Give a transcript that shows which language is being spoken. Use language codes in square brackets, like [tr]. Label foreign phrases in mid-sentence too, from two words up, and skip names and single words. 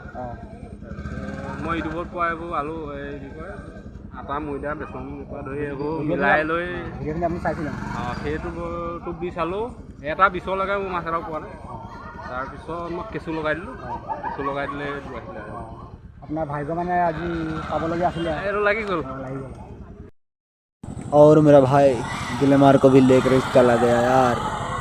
[as] মই ইউটিউবত পোৱা এইবোৰ আলু এই কি কয় আটা ময়দা বেচন পৰা ধৰি এইবোৰ মিলাই লৈ ভিডিঅ'খিনি আপুনি চাইছিলে? সেইটো টোপ দি চালোঁ, এটা বিছলৈকে মোৰ মাছ এটাও পোৱা নাই। তাৰপিছত মই কেঁচু লগাই দিলোঁ, কেঁচু লগাই দিলে এইটো আহিলে। আপোনাৰ ভাগ্য মানে আজি পাবলগীয়া আছিলে, এইটো লাগি গ'ল। লাগি গ'ল। [hi] और मेरा भाई गिलमार को भी लेकर चला गया यार।